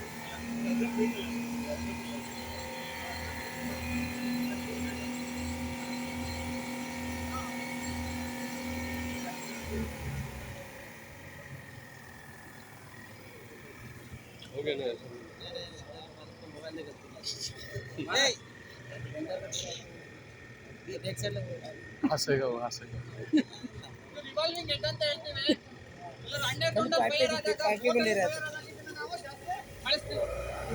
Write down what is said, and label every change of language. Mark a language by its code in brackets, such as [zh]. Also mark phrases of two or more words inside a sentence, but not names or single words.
[hi] ओके ना मोबाइल ले ये [en] back side [hi] हंसेगा वो हंसेगा [en] revolving head [kn] ಅಂತ ಹೇಳ್ತೀವಿ. ಇಲ್ಲ [en] under fire [kn] ಆದಾಗ ನಾವು ಜಾಸ್ತಿ ಬಳಸ್ತೀವಿ.